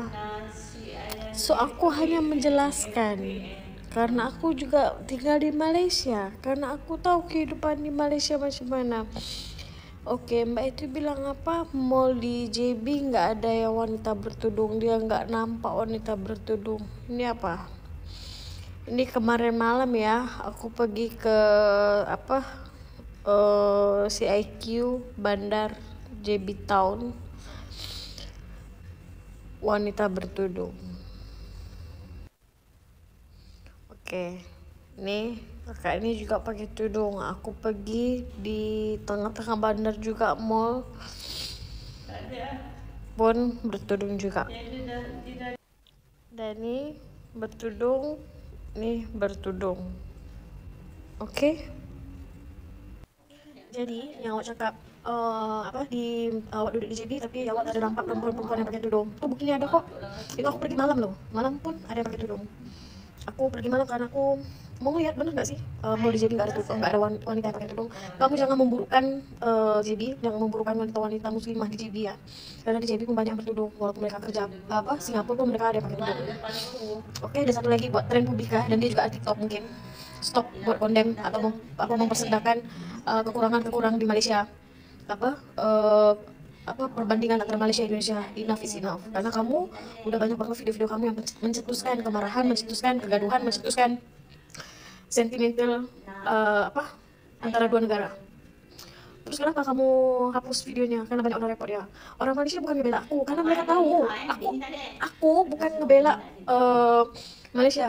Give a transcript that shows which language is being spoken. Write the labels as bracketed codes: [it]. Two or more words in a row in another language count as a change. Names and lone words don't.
[id] So aku hanya menjelaskan karena aku juga tinggal di Malaysia, karena aku tahu kehidupan di Malaysia [ms] macam mana. [id] Oke, Mbak itu bilang apa? Mall di JB nggak ada yang wanita bertudung. Dia nggak nampak wanita bertudung. Ini apa? Ini kemarin malam ya, aku pergi ke apa? CIQ Bandar JB Town. Wanita bertudung. Oke. Nih, kakak ini juga pakai tudung. Aku pergi di tengah-tengah bandar juga mall. Pun bertudung juga. Dan ini bertudung, nih bertudung. Oke. [ms] Jadi yang awak cakap apa di awak duduk di JB tapi awak tak ada nampak perempuan-perempuan yang pakai tudung. [id] Tuh buktinya ada kok. Itu aku pergi malam loh. Malam pun ada yang pakai tudung. Aku pergi malam karena aku mau lihat bener nggak sih mau di JB nggak ada tudung, nggak ada wanita yang pakai tudung. Kamu jangan memburukkan JB, jangan memburukkan wanita-wanita muslimah di JB ya. Karena di JB pun banyak yang bertudung walaupun mereka kerja apa Singapura pun mereka ada yang pakai tudung. Oke, ada satu lagi buat tren publika dan dia juga ada TikTok mungkin. Stop buat kondem atau mempersedangkan kekurangan di Malaysia. Apa perbandingan antara Malaysia dan Indonesia. [en] Enough is enough, [id] karena kamu udah banyak banget video-video kamu yang mencetuskan kemarahan, mencetuskan kegaduhan, mencetuskan sentimental antara dua negara. Terus kenapa kamu hapus videonya? Karena banyak orang repot ya. Orang Malaysia bukan ngebela aku, karena mereka tahu aku bukan ngebela Malaysia.